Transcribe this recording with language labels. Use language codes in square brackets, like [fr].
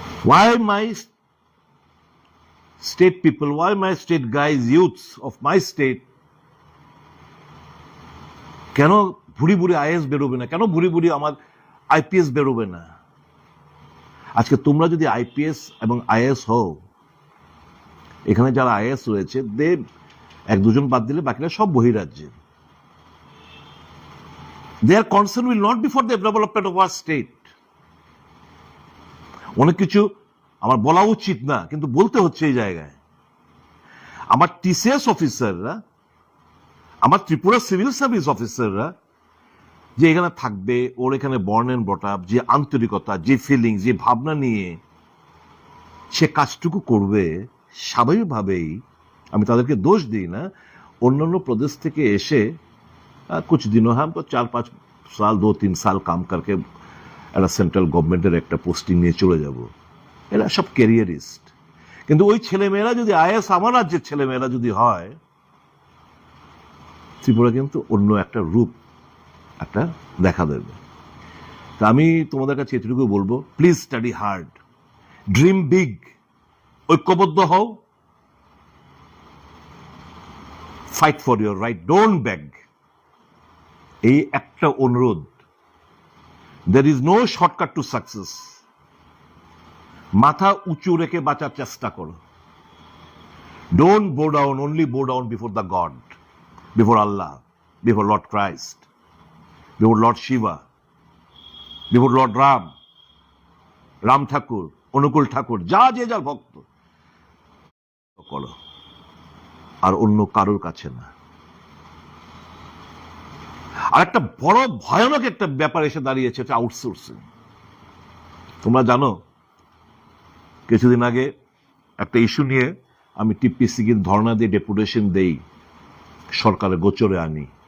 [en] Why my state people, why my state guys, youths of my state, [bn] কেন ভুড়ি ভুড়ি is বেরোবে না, কেন ভুড়ি ভুড়ি আমার আইপিএস বেরোবে না? আজকে তোমরা যদি আইপিএস এবং আইএস হও, এখানে যারা আইএস রয়েছে এক দুজন বাদ দিলে বাকিরা সব বহিরাজ্যে। [en] Their concern will not be for the development of our state. [bn] অনেক কিছু আমার বলা উচিত না, কিন্তু বলতে হচ্ছে এই জায়গায়। আমার টিসিএস অফিসাররা, আমার ত্রিপুরা সিভিল সার্ভিস অফিসাররা যে এখানে থাকবে, ওর এখানে [en] born and brought up, [bn] যে আন্তরিকতা, যে ফিলিং, যে ভাবনা নিয়ে সে কাজটুকু করবে, স্বাভাবিকভাবেই আমি তাদেরকে দোষ দিই না। অন্যান্য প্রদেশ থেকে এসে [hi] कुछ दिनों हम तो 4-5 साल 2-3 साल काम करके [bn] একটা সেন্ট্রাল গভর্নমেন্টের একটা পোস্টিং নিয়ে চলে যাব, এরা সব ক্যারিয়ারিস্ট। কিন্তু ওই ছেলেমেয়েরা যদি আইএস আমার রাজ্যের ছেলেমেয়েরা যদি হয়, ত্রিপুরা কিন্তু অন্য একটা রূপ একটা দেখা দেবে। তা আমি তোমাদের কাছে এটুকু বলবো, [en] please study hard, dream big, [bn] ঐক্যবদ্ধ হও, [en] Fight for your right, don't beg. [bn] এই একটা অনুরোধ, [en] there is no shortcut to success. [bn] মাথা উঁচু রেখে বাঁচার চেষ্টা করো। [en] Don't bow down, only bow down before the God, before Allah, before Lord Christ, before Lord Shiva, before Lord Ram, [bn] Ram ঠাকুর, অনুকূল ঠাকুর, যা যে যার ভক্ত করো, আর অন্য কারোর কাছে না। আর একটা বড় ভয়ানক একটা ব্যাপার এসে দাঁড়িয়েছে, হচ্ছে আউটসোর্সিং। তোমরা জানো, কিছুদিন আগে একটা ইস্যু নিয়ে আমি টিপিসি কে ধর্ণা দিয়ে ডেপুটেশন দেই, সরকারের গোচরে আনি।